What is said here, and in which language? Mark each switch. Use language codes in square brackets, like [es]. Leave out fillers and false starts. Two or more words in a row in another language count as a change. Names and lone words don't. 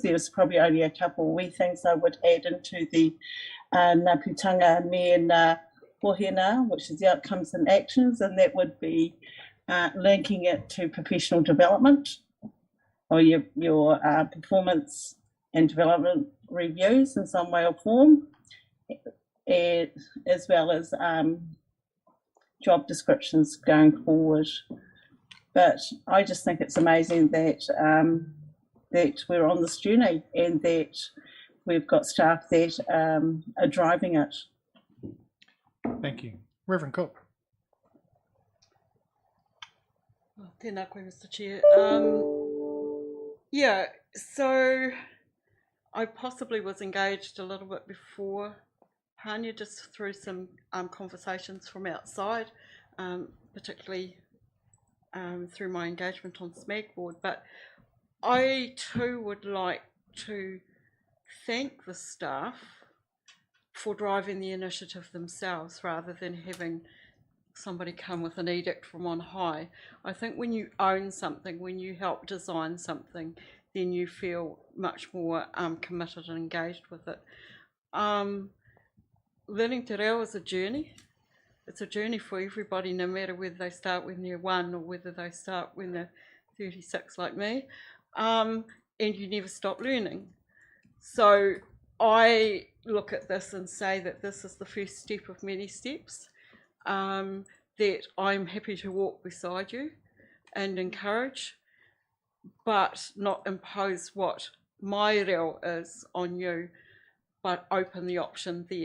[en] There's probably only a couple of wee things I would add into the [mi] Ngā Putanga me Ngā Hohena, [en] which is the outcomes and actions, and that would be linking it to professional development or your performance and development reviews in some way or form, as well as job descriptions going forward. But I just think it's amazing that that we're on this journey and that we've got staff that are driving it. Thank you. Reverend Cook. [mi] Tēnā koe, [en] Mr. Chair. Yeah, so I possibly was engaged a little bit before Pania, just through some conversations from outside, particularly through my engagement on SMAG board. But I too would like to thank the staff for driving the initiative themselves rather than having somebody come with an edict from on high. I think when you own something, when you help design something, then you feel much more committed and engaged with it. Learning [mi] te reo [en] is a journey. It's a journey for everybody, no matter whether they start when they're 1 or whether they start when they're 36 like me. and you never stop learning. So I look at this and say that this is the first step of many steps, that I'm happy to walk beside you and encourage, but not impose what my role is on you, but open the option there.